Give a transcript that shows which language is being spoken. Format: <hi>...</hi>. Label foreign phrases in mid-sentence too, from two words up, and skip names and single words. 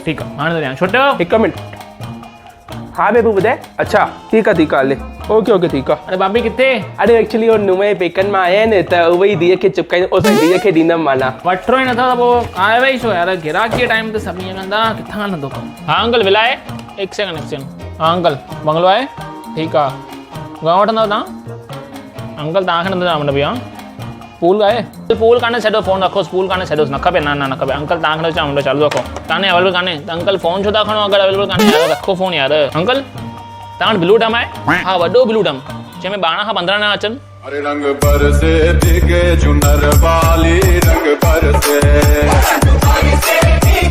<sd>ठीकु आहे हाणे तो ॾियां। छुट्यो 1 मिंट। हाँ बेबू ॿुधाए। अच्छा ठीकु आहे हले ओके ठीकु आहे। अरे भाभी किथे? अरे एक्चुअली हो नुंहुं पेकनि मां आया आहिनि त उहे ई धीअ खे चुकाईंदो उस धीअ खे ॾींदमि माना। वठिणो ई नथा त पोइ आयो ई छो यार, गिराकी टाइम ते सभु ईअं कंदा किथां हलंदो कमु। हाँ अंकल विलाए 1 सेकंड। हाँ अंकल बंगलो आहे ठीकु आहे। घणो वठंदव तव्हां? अंकल तव्हांखे नथो चवां भैया पूल आहे? पूल कान्हे छॾो फ़ोन रखोसि, पूल कान्हे छॾोसि, न खपे न खपे अंकल तव्हांखे नथो चवां चालू रखो। कान्हे अवेलेबल कान्हे त अंकल फ़ोन छो था खणो अगरि अवेलेबल कान्हे यार, रखो फ़ोन यार। अंकल तव्हां वटि</sd> <en>blue drum</en> <sd>आहे? हा वॾो</sd> <en>blue drum</en> <sd>जंहिंमें 12 खां 15 ॼणा अचनि।</sd> <hi>अरे रंग बरसे भीगे चुनर वाली रंग बरसे</hi>